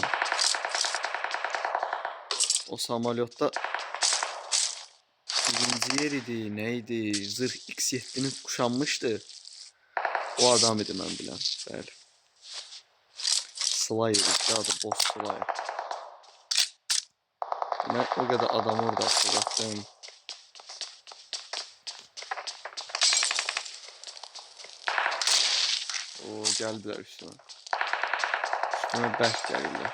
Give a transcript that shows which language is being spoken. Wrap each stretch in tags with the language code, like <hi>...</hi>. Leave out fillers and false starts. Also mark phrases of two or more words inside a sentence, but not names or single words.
<az>O samolyotda birinci yer idi, neydi?</az> <tr>Zırh X7'ni kuşanmıştı.</tr> <az>O adam idi mən bilən. Bəli. Slayer idi adı, boss Slayer. Mən</az> <tr>o kadar</tr> <az>adam orada atladım.</az> <tr>O geldiler üstüme. Üstüme bərk geldiler.</tr>